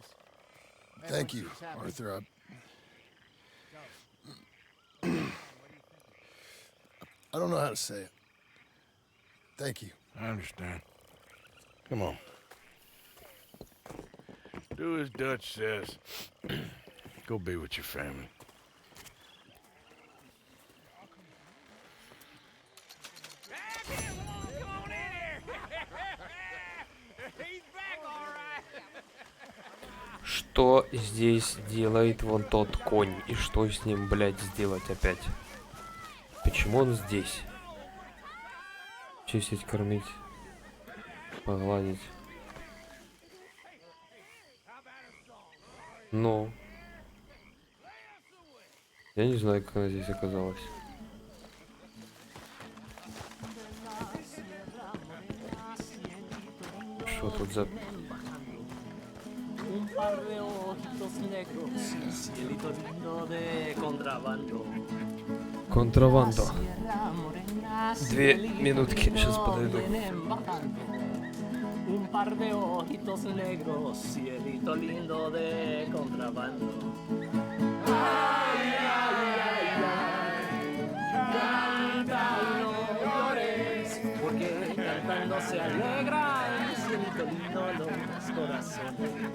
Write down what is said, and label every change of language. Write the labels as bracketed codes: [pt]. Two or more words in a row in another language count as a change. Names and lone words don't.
[en] Thank you, Arthur. I don't know how to say it. Thank you. I understand. Come on. Do as Dutch says. Go be with your family. [ru] Что здесь делает вон тот конь? И что с ним, блядь, сделать опять? Почему он здесь? Чистить, кормить, погладить. Ну. Я не знаю, как она здесь оказалась. Что тут за... [es] Un par de ojitos negros, cielito lindo de contrabando. Контрабанда. Sierra morena, [ru] 2 минутки, сейчас подойду. [es] vienen bajando. Un par de ojitos negros, cielito lindo de contrabando. Ay, ay, ay, ay, canta y no llores, porque cantando se alegra el cielito lindo los corazones.